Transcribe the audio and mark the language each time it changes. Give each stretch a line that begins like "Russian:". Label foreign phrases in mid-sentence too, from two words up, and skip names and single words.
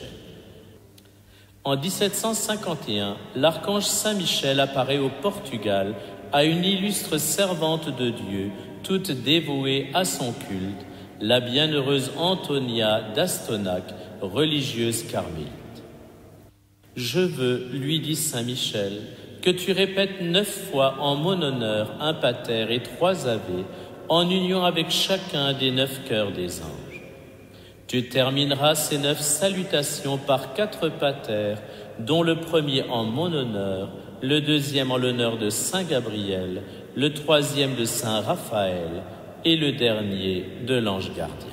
French: En 1751, l'archange Saint-Michel apparaît au Portugal à une illustre servante de Dieu, toute dévouée à son culte, la bienheureuse Antonia d'Astonac, religieuse carmélite. « Je veux, lui dit saint Michel, que tu répètes 9 fois en mon honneur un pater et 3 ave, en union avec chacun des 9 cœurs des anges. Tu termineras ces 9 salutations par 4 paters, dont le premier en mon honneur, le deuxième en l'honneur de Saint Gabriel, le troisième de Saint Raphaël et le dernier de l'ange gardien.